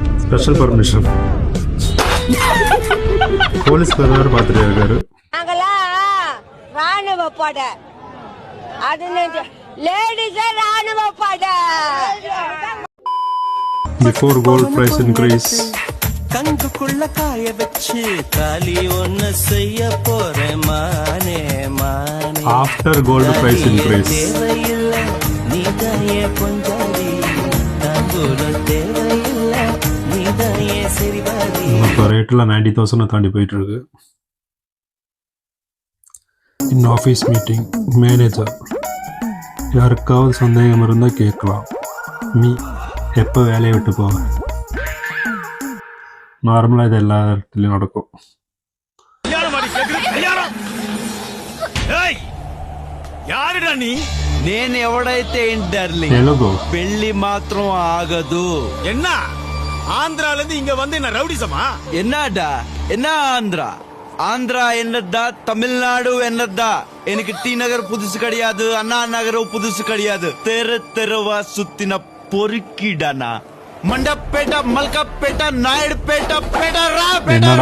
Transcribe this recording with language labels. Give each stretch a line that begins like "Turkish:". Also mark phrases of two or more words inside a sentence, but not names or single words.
English: special permission.
Tamil: போலீஸ்காரர் பார்த்துட்டே இருக்காரு. ராணுவ படை அது லேடிஸ் ராணுவ படை.
English: Before gold price increase.
Tamil: கங்குக்குள்ள காய வச்சு தாலி ஒன்னு செய்ய போறேன் மானே மானே.
English: After gold price increase.
Tamil: தேவையில்ல நீதாயே பொஞ்சாதி தாம்பூலம் தேவையில்ல நீதாயே சரிபாதி. இப்போ ரேட்ல 90,000 தாண்டி போயிட்டு இருக்கு.
English: in office meeting manager
Tamil: யாருக்காவது சந்தேகம் இருந்தால் கேட்கலாம். நீ எப்போ வேலையை விட்டு போவ? நார்மலாக இது எல்லா இடத்துலையும் நடக்கும்.
Telugu: నేను ఎవడైతే ఏంటార్లీ తెలుగు పెళ్లి మాత్రం ఆగదు.
Tamil: என்ன ஆந்திரால இருந்து இங்க வந்து என்ன ரவுடிசமா? என்னடா என்ன ஆந்திரா? ஆந்திரா என்னதா, தமிழ்நாடு என்னதா? எனக்கு டி நகர் புதுசு கிடையாது, அண்ணா நகரும் புதுசு கிடையாது. தெரு தெருவா சுத்தின பொறுக்கிடானா. மண்டப்பேட்டை, மல்கப்பேட்டை, நாயுடுபேட்டை, பேட்டரா பேட்டரா.